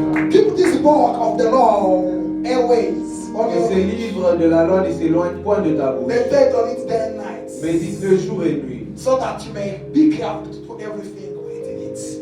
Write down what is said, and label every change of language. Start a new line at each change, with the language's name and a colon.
English: Keep this book of the law always on
French: Et
English: your
French: ce
English: lips.
French: livre de la loi ne s'éloigne point de ta bouche.
English: Meditate on it day and night,
French: Médite-le jour et nuit
English: so that you may be careful to do everything within it.